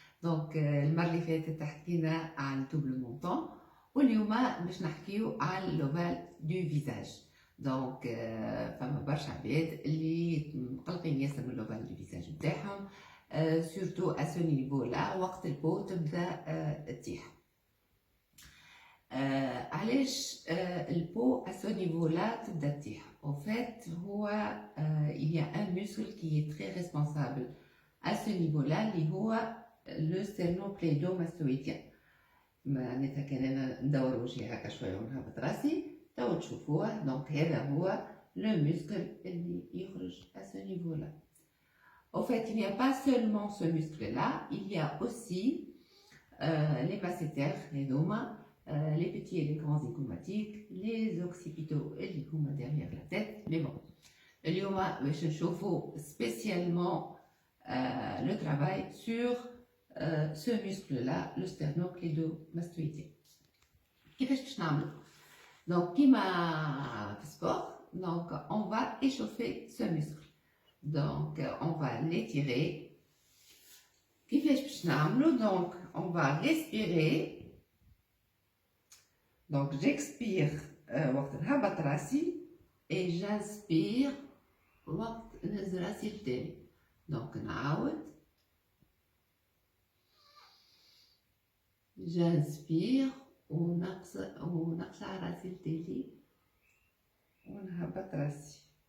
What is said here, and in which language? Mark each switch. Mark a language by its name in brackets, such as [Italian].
[Arabic] دونك المرة اللي فاتت حكينا على الدوبل مونطون واليوم باش نحكيو على اللوفال دو فيزاج. دونك فما برشا عباد اللي مقلقين ياسر من اللوفال دو فيزاج نتاعهم، سورتو [French] ا سو نيفو [Arabic] لا وقت البو تبدا تطيح. علاش البو [French] à ce niveau-là [Arabic] تبدا تطيح؟ [French] En fait هو il y a un muscle qui est très responsable à ce niveau-là [Arabic] اللي هو [French] le sternocleidomastoïdien. [Arabic] معناتها كان انا ندور وجهي هكا شويه ونهبط راسي تو تشوفوه. دونك هذا هو [French] le muscle [Arabic] اللي يخرج [French] à ce niveau-là. En fait il n'y a pas seulement ce muscle-là, il y a aussi les masséters [Arabic] هذوما, [French] les petits et les grands zygomatiques, les occipitaux et les [Arabic] هما [French] derrière la tête. Mais bon, [Arabic] اليوم باش نشوفوا [French] spécialement le travail sur ce muscle-là, le sternocleidomastoïdien. [Arabic] كيفاش باش نعملوا؟ [French] Donc [Arabic] كيما في السبور, [French] donc on va échauffer ce muscle. Donc on va l'étirer. [Arabic] كيفاش باش نعملوا؟ [French] Donc on va respirer. Donc j'expire [Arabic] وقت نهبط راسي [French] et j'inspire [Arabic] وقت نهز راسي لتاني. Donc نعاود [French] j'inspire [Arabic] ونقصع راسي لتالي ونهبط راسي.